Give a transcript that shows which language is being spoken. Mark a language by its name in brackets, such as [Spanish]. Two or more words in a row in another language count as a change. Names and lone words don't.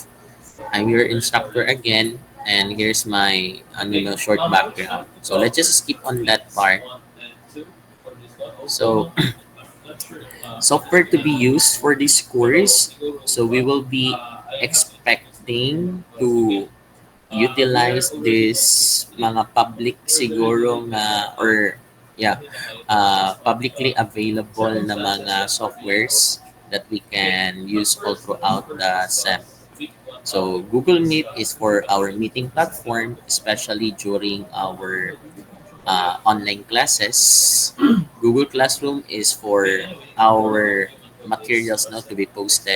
[English] I'm your instructor again, and here's my short background. So let's just skip on that part. So software to be used for this course. So we will be expecting to utilize this mga public [Filipino] siguro nga [English] or yeah publicly available na mga softwares that we can use all throughout the SEM. So Google Meet is for our meeting platform, especially during our online classes. Google Classroom is for our materials now to be posted.